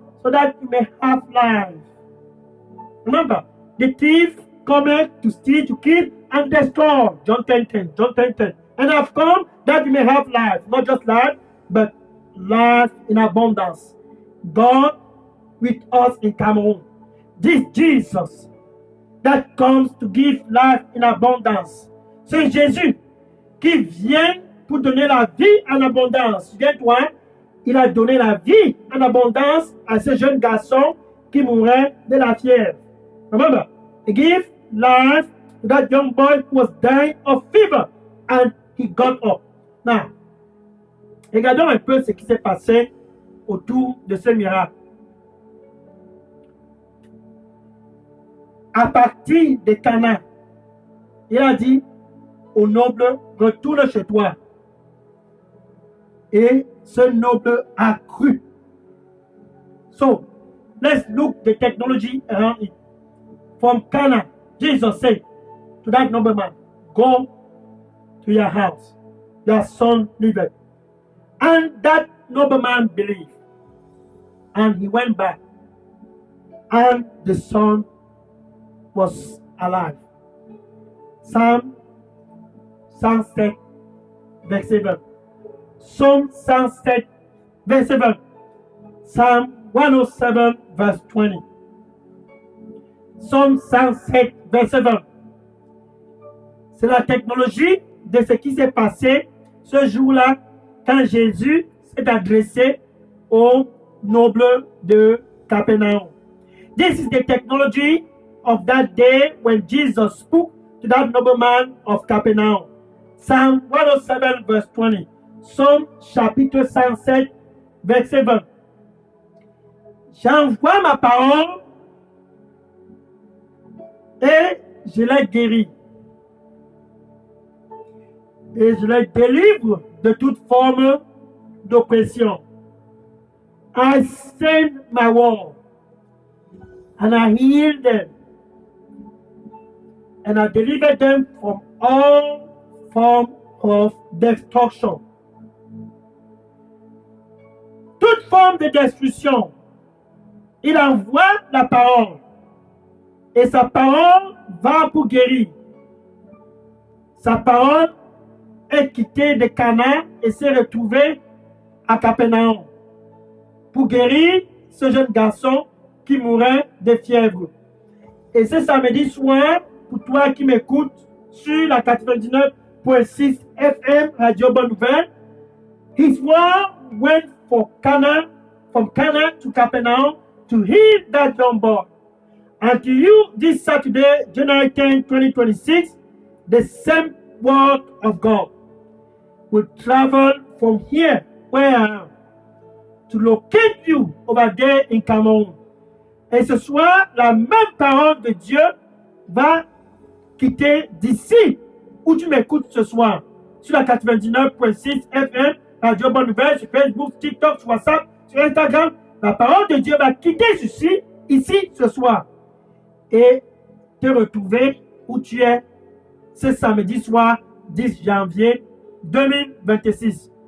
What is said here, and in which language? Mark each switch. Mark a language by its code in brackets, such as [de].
[en] So that you may have life. Remember, the thief cometh to steal, to kill, and destroy. John 10:10. And I've come that you may have life. Not just life, but life in abundance. God with us in Cameroon. This Jesus that comes to give life in abundance. [fr] C'est Jésus qui vient pour donner la vie en abondance. Viens-toi, il a donné la vie en abondance à ce jeune garçon qui mourait de la fièvre. Remember, he gave life to that young boy who was dying of fever and he got up. Now, regardons un peu ce qui s'est passé autour de ce miracle. À partir de Cana, il a dit au noble, retourne chez toi. Et ce noble a cru. [en] So, let's look the technology around it. From Cana, Jesus said to that nobleman, go to your house. Your son liveth. And that nobleman believed. And he went back. And the son was alive. [fr] Psalm 107, verset 7. Psalm 107, verset 7. [en] Psalm 107, verse 20. [fr] Psalm 107, verset 20. C'est la technologie de ce qui s'est passé ce jour-là quand Jésus s'est adressé au noble de Capernaum. [en] This is the technology of that day when Jesus spoke to that nobleman of Capernaum. Psalm 107, verse 20. [fr] Psaume chapitre 107, verset 20. J'envoie ma parole et je les guéris. Et je les délivre de toute forme d'oppression. [en] I send my word and I heal them and I deliver them from all form of destruction. [fr] Toute forme de destruction, il envoie la parole et sa parole va pour guérir. Sa parole est quittée de Cana et s'est retrouvée à Capernaum pour guérir ce jeune garçon qui mourait de fièvre. Et ce samedi soir, pour toi qui m'écoutes sur la 99.6 FM Radio Bonne Nouvelle, [en] his word went from Cana to Capernaum to heal that young boy. And to you this Saturday, January 10, 2026, the same word of God will travel from here where I am to locate you over there in Cameroon. [fr] Et ce soir, la même parole de Dieu va quitter d'ici où tu m'écoutes ce soir, sur la 99.6 FM, Radio Bonne Nouvelle, sur Facebook, TikTok, sur WhatsApp, sur Instagram. La parole de Dieu va quitter ici ce soir et te retrouver où tu es ce samedi soir 10 janvier 2026.